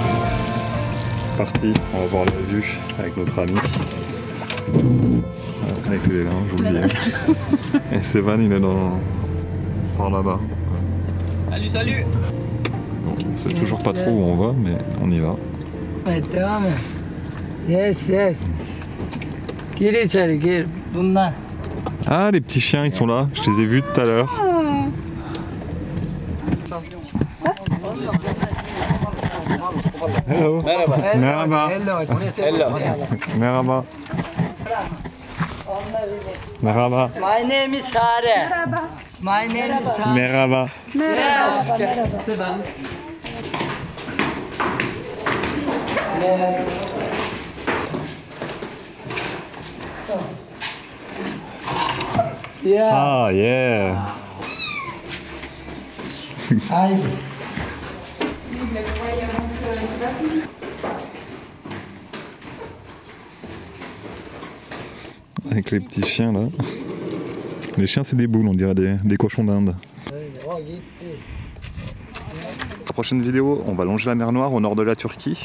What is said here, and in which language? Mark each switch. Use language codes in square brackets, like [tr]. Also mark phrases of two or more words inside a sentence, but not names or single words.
[fr] Parti, on va voir la vue avec notre ami. Avec il est là, j'ai oublié. Et Sévan, il est par là-bas. Salut, salut. Bon, on sait toujours pas trop où on va, mais on y va. [en] Tamam. Yes, yes. [tr] Gir içeri gir. Bunlar. [fr] Ah, les petits chiens, ils sont là. Je les ai vus tout à l'heure. [en] Hello. [tr] Merhaba. [en] Hello. [tr] Merhaba. Merhaba. [en] My name is Sare. My name is Sare. [tr] Merhaba. [en] Yeah. Ah, yeah. Hi. [fr] Avec les petits chiens là. Les chiens, c'est des boules, on dirait des cochons d'Inde. La prochaine vidéo, on va longer la mer Noire au nord de la Turquie.